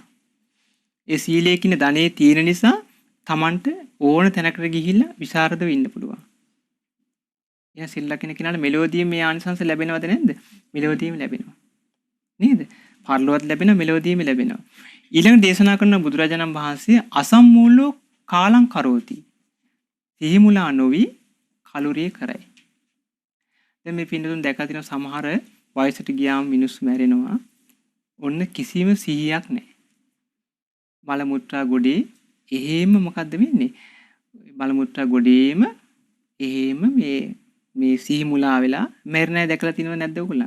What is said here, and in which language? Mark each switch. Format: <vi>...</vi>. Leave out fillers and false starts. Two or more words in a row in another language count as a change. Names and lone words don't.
<si>ඒ සීලයේ කියන ධනෙ තියෙන නිසා Tamanට ඕන තැනකට ගිහිල්ලා විසරද වෙන්න පුළුවන්. එයා සිල් රකින්න කෙනාට මෙලොවදීම මේ ආනිසංස ලැබෙනවද නැද්ද? මෙලොවදීම ලැබෙනවා. නේද? පරලොවත් ලැබෙනවා මෙලොවදීම ලැබෙනවා. ඊළඟ දේශනා කරන බුදුරජාණන් වහන්සේ</si> <pi>අසම්මූලෝ කාලං කරෝති.</pi> <si>සිහිමුලා නොවි කලුරිය කරයි. දැන් මේ පින්නතුන් දැකලා තියෙන සමහර වයසට ගියාම මිනිස්සු මැරෙනවා. ඔන්න කිසිම සිහියක් නැහැ. මල මුත්‍රා ගොඩේ එහෙම මොකද්ද වෙන්නේ? මල මුත්‍රා ගොඩේම එහෙම මේ සිහිමුලා වෙලා මැරෙන්නේ දැකලා තියෙනව නැද්ද ඔයගොල්ලෝ?</si>